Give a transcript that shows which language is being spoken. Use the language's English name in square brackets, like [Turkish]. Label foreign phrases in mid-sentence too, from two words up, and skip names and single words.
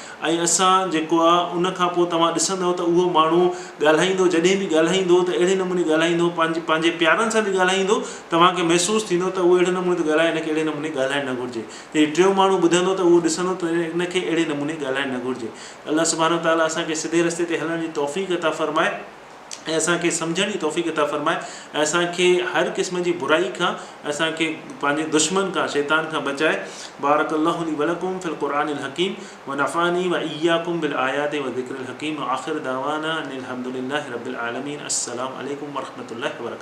[Sindhi] ऐं असां जेको आहे उन खां पोइ तव्हां ॾिसंदव त उहो माण्हू ॻाल्हाईंदो, जॾहिं बि ॻाल्हाईंदो त अहिड़े नमूने ॻाल्हाईंदो, पंहिंजे प्यारनि सां बि ॻाल्हाईंदो, तव्हांखे महसूसु थींदो त उहो अहिड़े नमूने थो ॻाल्हाए, हिनखे अहिड़े नमूने ॻाल्हाइणु न घुरिजे। जॾहिं टियों माण्हू ॿुधंदो त उहो ॾिसंदो त हिनखे अहिड़े नमूने ॻाल्हाइणु न घुरिजे। अल्लाह [Arabic] سبحانه وتعالى [Sindhi] असांखे सिधे रस्ते ते हलण जी तौफ़ीक़ अता फ़रमाए ऐं असांखे सम्झण जी तौफ़ीक़ अता फ़रमाए ऐं असांखे हर क़िस्म जी बुराई खां, असांखे पंहिंजे दुश्मन खां, शैतान खां बचाए। [Arabic] بارك الله لي ولكم في القرآن الحكيم ونفعني وإياكم بالآيات والذكر الحكيم وآخر دعوانا أن الحمد لله رب العالمين. السلام عليكم ورحمة الله وبركاته.